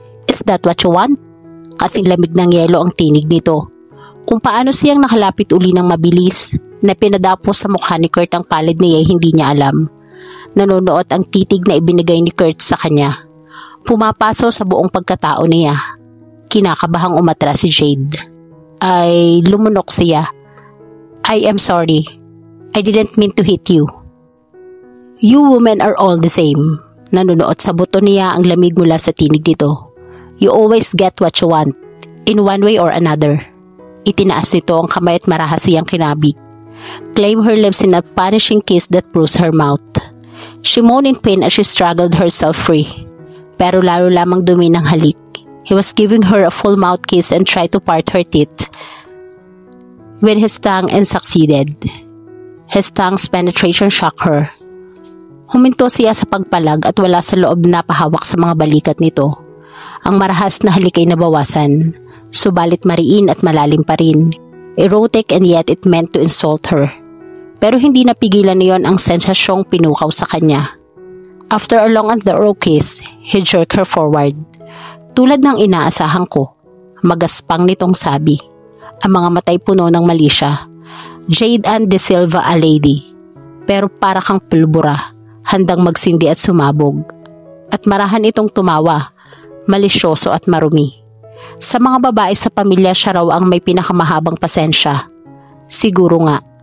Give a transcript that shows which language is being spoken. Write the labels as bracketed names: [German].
[English] Is that what you want? [Filipino] Kasing lamig ng yelo ang tinig nito. Kung paano siyang nakalapit uli ng mabilis, na pinadapo sa mukha ni Kurt ang palad niya ay hindi niya alam. Nanonood ang titig na ibinigay ni Kurt sa kanya. Pumapaso sa buong pagkatao niya. Kinakabahang umatras si Jade. Ay lumunok siya. [English] I am sorry. I didn't mean to hit you. You women are all the same. [Filipino] Nanonood sa buto niya ang lamig mula sa tinig nito. [English] You always get what you want, in one way or another. [Filipino] Itinaas nito ang kamay at marahas siyang kinabig. [English] Claim her lips in a punishing kiss that bruised her mouth. She moaned in pain as she struggled herself free. [Filipino] Pero lalo lamang dumi ng halik. [English] He was giving her a full mouth kiss and tried to part her teeth with his tongue and succeeded. His tongue's penetration shocked her. [Filipino] Huminto siya sa pagpalag at wala sa loob na pahawak sa mga balikat nito. Ang marahas na halik ay nabawasan, subalit mariin at malalim pa rin. [English] Erotic and yet it meant to insult her. [Filipino] Pero hindi napigilan niyon ang sensasyong pinukaw sa kanya. [English] After a long and thorough kiss, he jerked her forward. [Filipino] Tulad ng inaasahan ko, magaspang nitong sabi. Ang mga matay puno ng mali siya. Jade Ann De Silva [English] a lady. [Filipino] Pero para kang pulbura, handang magsindi at sumabog. At marahan itong tumawa, malisyoso at marumi. Sa mga babae sa pamilya siya raw ang may pinakamahabang pasensya. Siguro nga.